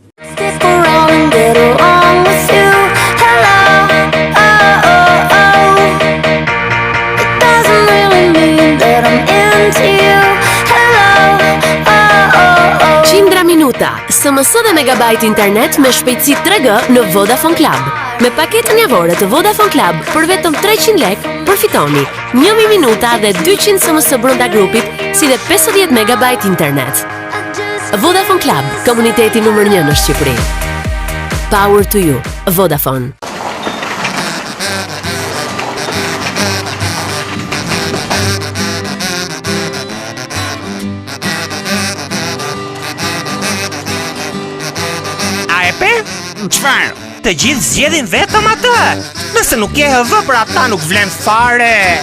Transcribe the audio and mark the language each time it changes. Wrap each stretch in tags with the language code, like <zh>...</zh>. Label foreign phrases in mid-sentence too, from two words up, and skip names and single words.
<sq>SMS dhe megabajt internet me shpejtësi 3G në Vodafone Club. Me paketën javore të Vodafone Club për vetëm 300 lek, përfitoni 1.000 minuta dhe 200 SMS brenda grupit, si dhe 50 megabajt internet. Vodafone Club, komuniteti numër 1 në Shqipëri.</sq> <en>Power to you, Vodafone.</en> <sq>Çfarë? Të gjithë zgjedhin vetëm atë. Nëse nuk ke HV për ata nuk vlen fare.</sq>